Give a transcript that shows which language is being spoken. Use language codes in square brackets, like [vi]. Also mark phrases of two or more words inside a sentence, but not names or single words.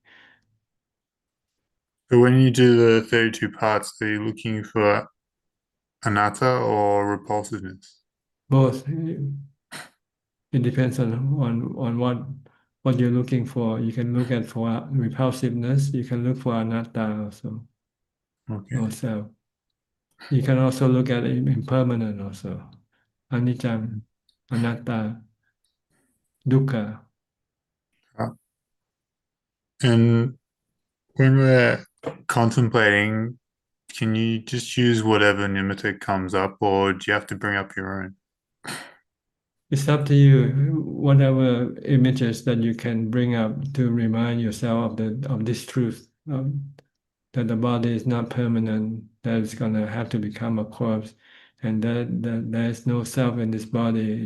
[en] when you do the 32 parts, are you looking for anatta or repulsiveness? Both. It depends on what you're looking for. You can look at for repulsiveness. You can look for anatta also. Okay. Also, you can also look at impermanent also. [pi] Anicca, anatta, dukkha. [en] And when we're contemplating, can you just use whatever nimitta comes up, or do you have to bring up your own? It's up to you. Whatever images that you can bring up to remind yourself of this truth, that the body is not permanent, that it's gonna have to become a corpse, and that there is no self in this body.